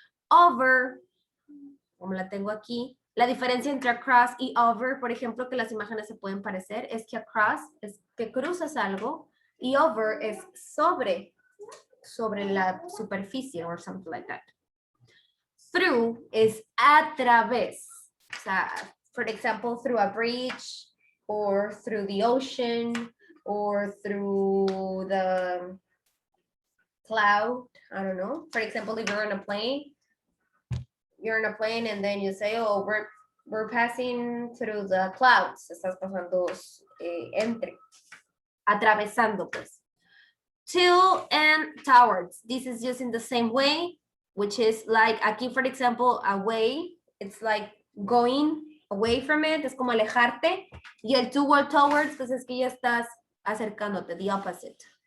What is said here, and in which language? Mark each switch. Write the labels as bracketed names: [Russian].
[Spanish] Over, como la tengo aquí. La diferencia entre across y over, por ejemplo, que las imágenes se pueden parecer, es que across es que cruzas algo y over es sobre la superficie [English] or something like that. [Spanish] Through es a través. [English] O sea, for example, through a bridge or through the ocean or through the cloud. I don't know. For example, if you're on a plane, and then you say, oh, we're passing through the clouds. [Spanish] Estás pasando entre, atravesando, pues. [English] To and towards. This is just in the same way, which is like aquí, for example, away. It's like going away from it. [Spanish] Es como alejarte. Y el toward, towards, pues es que ya estás acercándote, [English] the opposite.